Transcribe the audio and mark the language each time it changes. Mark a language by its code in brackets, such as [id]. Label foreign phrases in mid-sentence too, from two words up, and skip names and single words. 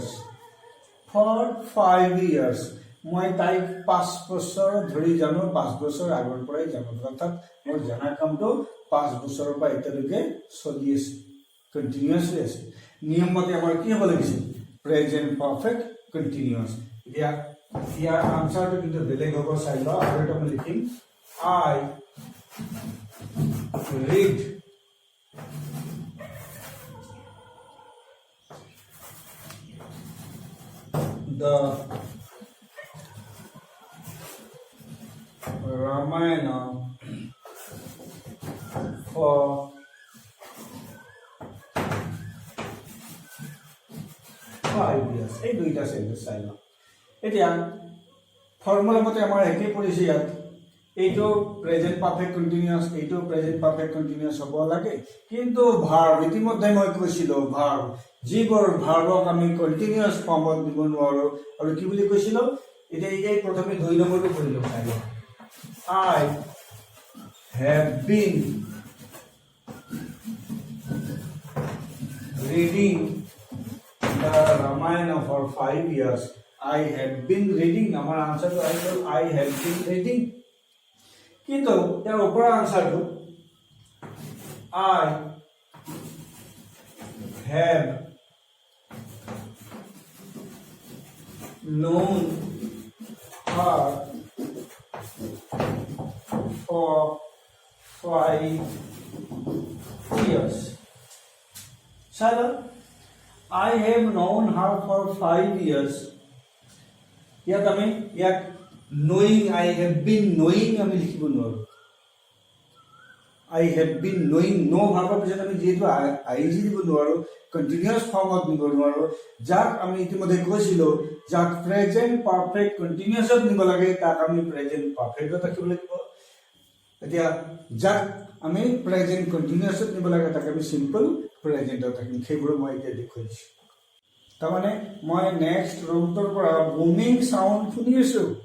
[en] For 5 years. [as] মই তাইক 5 বছৰ ধৰি জানো 5 বছৰ আগৰ পৰাই জানো অৰ্থাৎ মোৰ জানা কামটো 5 বছৰৰ পৰা এতিয়ালৈকে চলি আছে কণ্টিনিউয়াছলি আছে নিয়ম মতে আমাৰ কি হ'ব লাগিছিল [en] present perfect continuous [as] এতিয়া ইয়াৰ আনসাৰটো কিন্তু বেলেগ হ'ব চাই লোৱা আৰু এটা মই লিখিম I [en] read the Ramayana for 5 years. [as] এই দুইটা সেন্টেন্স চাই লওঁ এতিয়া ফৰ্মুলা মতে আমাৰ একে পৰিছে ইয়াত এইটো প্ৰেজেণ্ট [en] perfect continuous [as] এইটো [en] present perfect continuous [as] হ'ব লাগে কিন্তু ভাৰ্ব ইতিমধ্যে মই কৈছিলোঁ ভাৰ্ব যিবোৰ ভাৰ্বক আমি [en] continuous formত [as] দিব নোৱাৰো আৰু কি বুলি কৈছিলোঁ এতিয়া এই প্ৰথমে 2 নম্বৰটো কৰিলোঁ চাই লওঁ [en] I have been reading the Ramayana for 5 years. I have been reading. Our answer to I have been reading. [as] কিন্তু ইয়াৰ ওপৰৰ আনসাৰটো [en] I have known her for 5 years. Sir, I have known her for 5 years. [as] ইয়াত আমি ইয়াত [en] knowing I have been knowing [as] আমি লিখিব নোৱাৰো [en] I have been knowing no [as] ভাৰ্বৰ পিছত আমি যেহেতু ing দিব নোৱাৰো [en] continuous formত [as] নিব নোৱাৰো যাক আমি ইতিমধ্যে কৈছিলোঁ যাক [en] present perfect continuousত [as] নিব লাগে তাক আমি [en] present perfectত [as] ৰাখিব লাগিব এতিয়া যাক আমি [en] present continuousত [as] নিব লাগে তাক আমি [en] simple presentত [as] ৰাখিম সেইবোৰ মই এতিয়া দেখুৱাইছোঁ তাৰমানে মই [en] next roomটোৰ [as] পৰা [en] booming sound [as] শুনি আছো